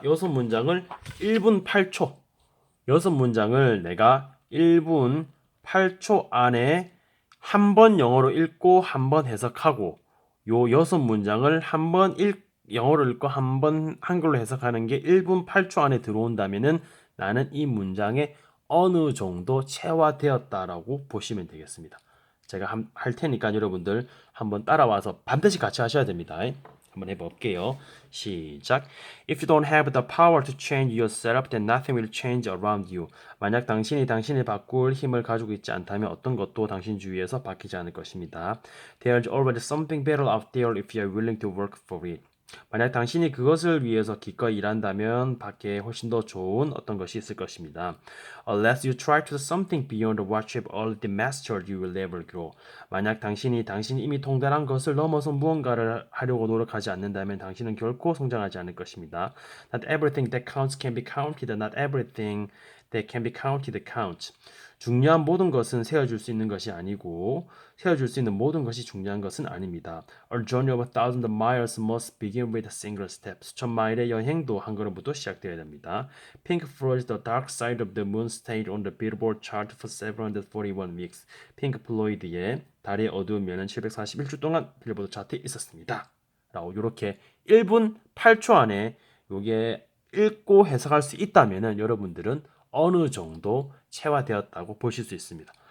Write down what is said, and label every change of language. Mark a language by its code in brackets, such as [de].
[ko] 6문장을 1분 8초. 6문장을 내가 1분 8초 안에 한 번 영어로 읽고 한 번 해석하고 요 6문장을 한 번 영어로 읽고 한 번 한글로 해석하는 게 1분 8초 안에 들어온다면은 나는 이 문장에 어느 정도 체화되었다라고 보시면 되겠습니다. 제가 할 테니까 여러분들 한번 따라와서 반드시 같이 하셔야 됩니다. 한번 해볼게요. 시작. [en] If you don't have the power to change yourself, then nothing will change around you. [ko] 만약 당신이 당신을 바꿀 힘을 가지고 있지 않다면 어떤 것도 당신 주위에서 바뀌지 않을 것입니다. [en] There's already something better out there if you are willing to work for it. [ko] 만약 당신이 그것을 위해서 기꺼이 일한다면 밖에 훨씬 더 좋은 어떤 것이 있을 것입니다. [en] Unless you try to do something beyond what you've already mastered, you will never grow. [ko] 만약 당신이 이미 통달한 것을 넘어서 무언가를 하려고 노력하지 않는다면 당신은 결코 성장하지 않을 것입니다. [en] Not everything that counts can be counted. Not everything that can be counted counts. [ko] 중요한 모든 것은 세워줄 수 있는 것이 아니고 세워줄 수 있는 모든 것이 중요한 것은 아닙니다. [en] A journey of 1,000 miles must begin with a single step. [ko] 수천 마일의 여행도 한 걸음부터 시작되어야 됩니다. [en] Pink Floyd's The Dark Side of the Moon stayed on the Billboard chart for 741 weeks. [ko] 핑크 플로이드의 달의 어두운 면은 741주 동안 빌보드 차트에 있었습니다. 라고 이렇게 1분 8초 안에 요게 읽고 해석할 수 있다면은 여러분들은 어느 정도 체화되었다고 보실 수 있습니다.